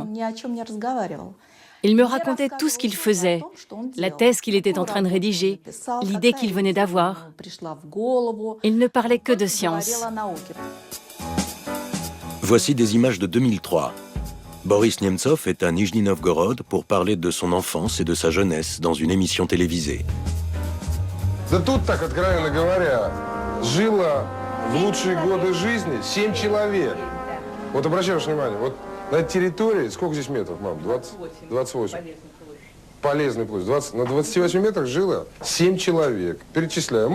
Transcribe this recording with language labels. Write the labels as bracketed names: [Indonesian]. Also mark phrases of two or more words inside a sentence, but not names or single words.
[French] Il me racontait tout ce qu'il faisait, la thèse qu'il était en train de rédiger, l'idée qu'il venait d'avoir. Il ne parlait que de science. Voici des images de 2003. Boris Nemtsov est à Nijni Novgorod pour parler de son enfance et de sa jeunesse dans une émission télévisée. [Russian] Да тут, так откровенно говоря, жило в лучшие годы жизни 7 человек. Вот обращаешь внимание, вот на этой территории, сколько здесь метров, мам? 20, 28. полезной площадь. На 28 метрах жило 7 человек. Перечисляю.